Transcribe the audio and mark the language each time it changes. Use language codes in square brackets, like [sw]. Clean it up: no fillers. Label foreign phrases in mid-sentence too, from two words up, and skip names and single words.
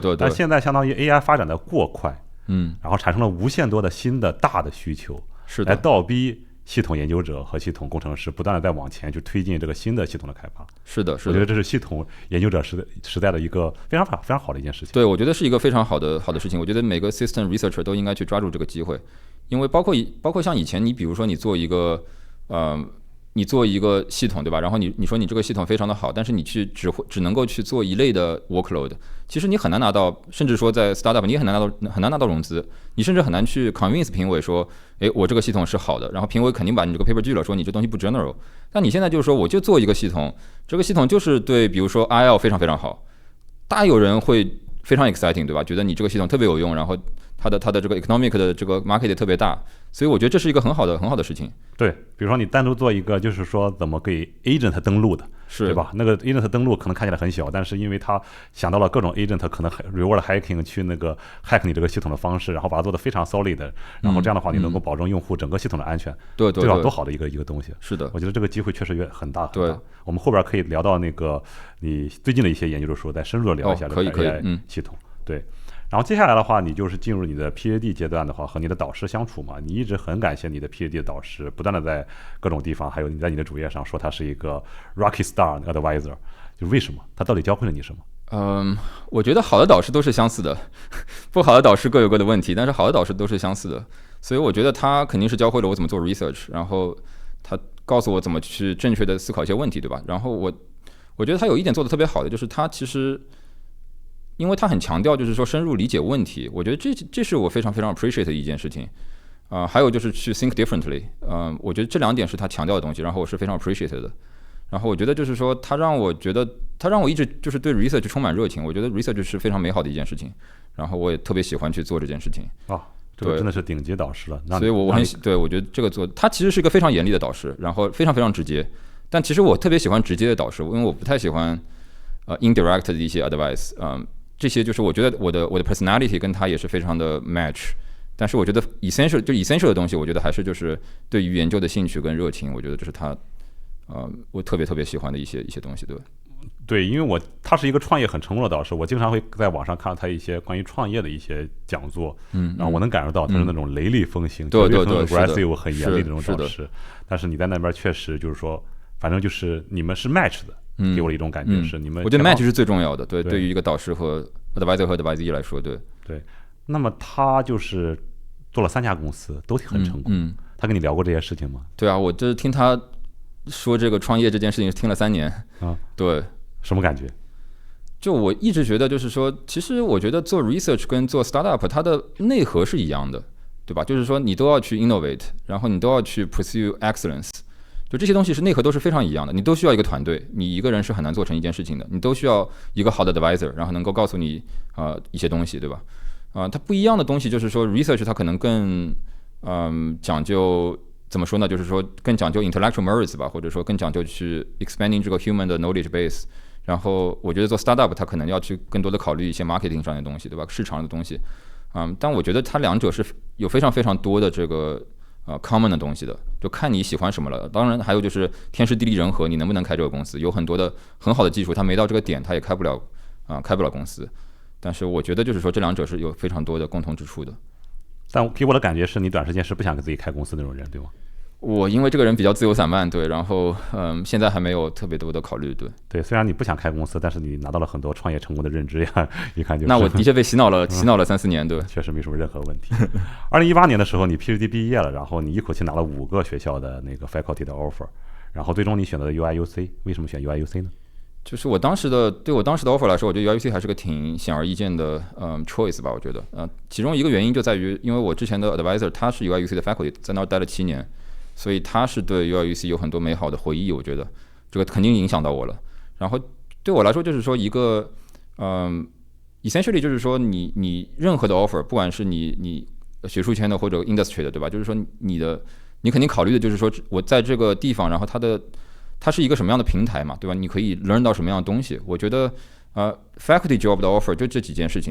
[zh] 但現在相當於 AI 發展的過快，然後產生了無限多的新的大的需求，是的，來倒逼系統研究者和系統工程師不斷的在往前去推進這個新的系統的開發。是的，我覺得這是系統研究者時代的一個非常好的一件事情。對，我覺得是一個非常好的事情。我覺得每個 [en] system researcher [zh] 都應該去抓住這個機會，因為包括像以前你比如說你做一個系統，對吧？然後你說你這個系統非常的好，但是你只能夠去做一類的 workload， 其實你很難拿到，甚至說在 startup 你也很難拿到融資，你甚至很難去 convince 評委說，我這個系統是好的，然後評委肯定把你這個 paper 拒了，說你這東西不 general。但你現在就是說我就做一個系統，這個系統就是對比如說 IL 非常非常好，大有人會非常 exciting， 對吧？覺得你這個系統特別有用，然後它的這個 economic 的這個 market 也特別大，所以我覺得這是一個很好的事情。對，比如說你單獨做一個，就是說怎麼給 agent 登錄的，對吧？那個 agent 登錄可能看起來很小，但是因為他想到了各種 agent 可能 [en] reward hacking [zh] 去那個 hack 你這個系統的方式，然後把它做得非常 solid， 然後這樣的話你能夠保證用戶整個系統的安全，對吧？多好的一個東西。是的，我覺得這個機會確實很大。對，我們後邊可以聊到那個你最近的一些研究的時候，再深入的聊一下這個 AI 系統。对。然後接下來的話，你就是進入你的 PhD 階段的話，和你的導師相處嘛。你一直很感謝你的 PhD 的導師，不斷的在各種地方，還有你在你的主頁上說他是一個 [en] Rocky Star Advisor， [zh] 就為什麼？他到底教會了你什麼？我覺得好的導師都是相似的，不好的導師各有各的問題，但是好的導師都是相似的。所以我覺得他肯定是教會了我怎麼做 research， 然後他告訴我怎麼去正確的思考一些問題，對吧？然後我覺得他有一點做的特別好的，就是他其實。因為他很強調就是說深入理解問題，我覺得這是我非常非常 appreciate 的一件事情。還有就是去 [en] think differently， [zh] 我覺得這兩點是他強調的東西，然後我是非常 appreciate 的。然後我覺得就是說，他讓我一直就是對 research 充滿熱情。我覺得 research 是非常美好的一件事情，然後我也特別喜歡去做這件事情。這個真的是頂級導師了。所以我很对，我觉得這個他其實是一個非常嚴厲的導師，然後非常非常直接。但其實我特別喜歡直接的導師，因為我不太喜歡 indirect 的一些 advice。這些就是我覺得我的 personality 跟他也是非常的 match。但是我覺得 essential 的東西，我覺得還是就是對於研究的興趣跟熱情，我覺得這是他。我特別特別喜歡的一些東西，對，因為他是一個創業很成功的導師，我經常會在網上看到他一些關於創業的一些講座，然後我能感受到他是那種雷厲風行，对 aggressive 很嚴厲的那種導師。但是你在那邊確實就是說，反正就是你們是 match 的，給我的一種感覺是你們。我覺得 match 是最重要的，对于一個導師和 advisor 和 advisee 來說，對。那麼他就是做了3家公司，都很成功。他跟你聊過這些事情嗎？對啊，我就是聽他說這個創業這件事情聽了3年對，什麼感覺？就我一直覺得就是說，其實我覺得做 research 跟做 startup 它的內核是一樣的，對吧？就是說你都要去 innovate， 然後你都要去 [en] pursue excellence， [zh] 就這些東西是內核都是非常一樣的。你都需要一個團隊，你一個人是很難做成一件事情的。你都需要一個好的 advisor， 然後能夠告訴你一些東西，對吧？它不一樣的東西就是說 research 它可能更講究。怎麼說呢？就是說更講究 [en] intellectual merits [zh] 吧，或者說更講究去 expanding 這個 human 的 knowledge base。然後我覺得做 startup 它可能要去更多的考慮一些 marketing 上的東西，對吧？市場的東西。但我覺得它兩者是有非常非常多的這個common 的東西的，就看你喜歡什麼了。當然還有就是天時地利人和，你能不能開這個公司？有很多的很好的技術，它沒到這個點，它也開不了公司。但是我覺得就是說這兩者是有非常多的共同之處的。但给我的感覺是你短時間是不想給自己開公司那種人，對嗎？我因為這個人比較自由散漫，對，然後現在還沒有特別多的考慮，對。雖然你不想開公司，但是你拿到了很多創業成功的認知呀，一看就是。那我的確被洗腦了3-4年，對，確實沒什麼任何問題。2018年的時候，你 PhD 畢業了，然後你一口氣拿了5個學校的那個 faculty 的 offer， 然後最終你選擇了 UIUC， 為什麼選 UIUC 呢？就是對我當時的 offer 來說，我覺得 UIUC 還是個挺顯而易見的choice 吧，我覺得其中一個原因就在於，因為我之前的 advisor 他是 UIUC 的 faculty， 在那兒待了7年，所以他是對 UIUC 有很多美好的回憶，我覺得這個肯定影響到我了。然後對我來說，就是說一個 essentially 就是說你任何的 offer， 不管是你學術圈的或者 industry 的，對吧？就是說你肯定考慮的就是說我在這個地方，然後它是一個什麼樣的平台嘛，對吧？你可以 learn 到什麼樣的東西？我覺得 [en] faculty job [zh] 的 offer 就這幾件事情。